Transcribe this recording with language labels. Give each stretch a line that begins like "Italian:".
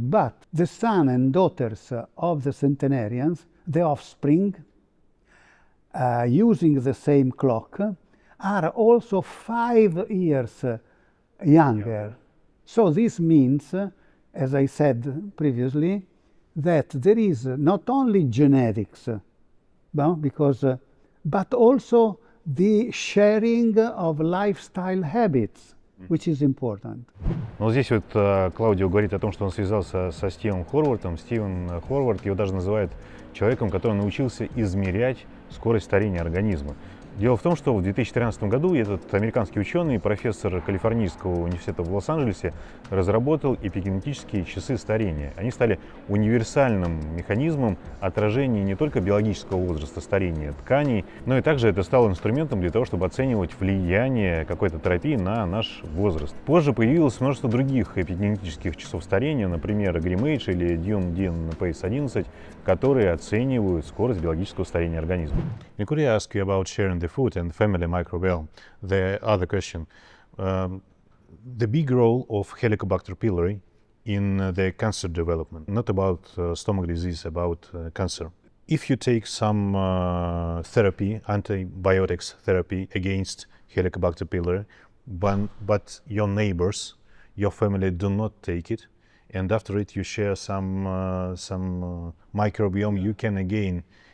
English: But the sons and daughters of the centenarians, the offspring, using the same clock, are also 5 years younger. So this means, as I said previously, that there is not only genetics, but also the sharing of lifestyle habits, which is important.
Russian: Но здесь вот Клаудио говорит о том, что он связался со Стивом Хорвардом. Стивен Хорвард его даже называет человеком, который научился измерять скорость старения организма. Дело в том, что в 2013 году этот американский ученый, профессор Калифорнийского университета в Лос-Анджелесе, разработал эпигенетические часы старения. Они стали универсальным механизмом отражения не только биологического возраста старения тканей, но и также это стало инструментом для того, чтобы оценивать влияние какой-то терапии на наш возраст. Позже появилось множество других эпигенетических часов старения, например, GrimAge или Dune Pace 11, которые оценивают скорость биологического старения организма.
English: And could I ask you about sharing the food and family microbiome? The other question, the big role of Helicobacter pylori in the cancer development, not about stomach disease, about cancer. If you take some therapy, antibiotics therapy against Helicobacter pylori, but your neighbors, your family do not take it, and after it you share some microbiome, you can again